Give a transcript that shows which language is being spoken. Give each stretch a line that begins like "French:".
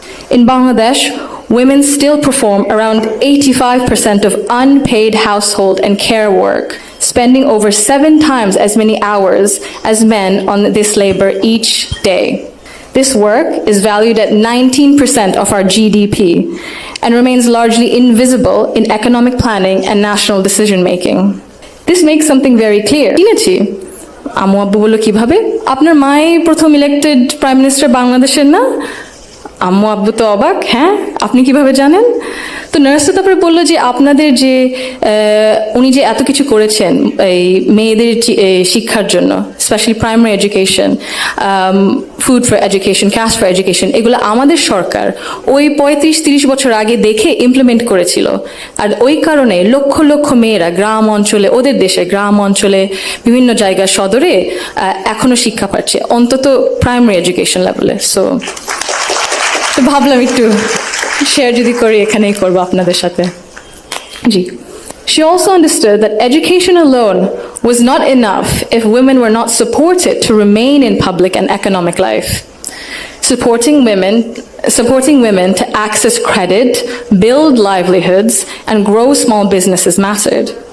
English: In Bangladesh, women still perform around 85% of unpaid household and care work, spending over 7 times as many hours as men on this labor each day. This work is valued at 19% of our GDP and remains largely invisible in economic planning and national decision making. This makes something very clear.
Bangla: আম্মু আব্বু বললো, কিভাবে? আপনার মাই প্রথম elected prime minister বাংলাদেশের না? আম্মু আব্বু তো অবাক, হ্যাঁ আপনি কিভাবে জানেন? তো নার্স তারপরে বললো যে, আপনাদের যে উনি যে এত কিছু করেছেন এই মেয়েদের শিক্ষার জন্য, specially primary education, food for education, cast for education, এগুলো আমাদের সরকার ওই 35-30 বছর আগে দেখে ইমপ্লিমেন্ট করেছিল। আর ওই কারণে লক্ষ লক্ষ মেয়েরা গ্রাম অঞ্চলে, ওদের দেশে গ্রাম অঞ্চলে বিভিন্ন জায়গা সদরে এখনো শিক্ষা পাচ্ছে, অন্তত প্রাইমারি এডুকেশন লেভেলে। সো তো ভাবলাম একটু শেয়ার যদি করি এখানেই করবো আপনাদের সাথে জি
English: She also understood that education alone was not enough if women were not supported to remain in public and economic life. Supporting women to access credit, build livelihoods, and grow small businesses mattered.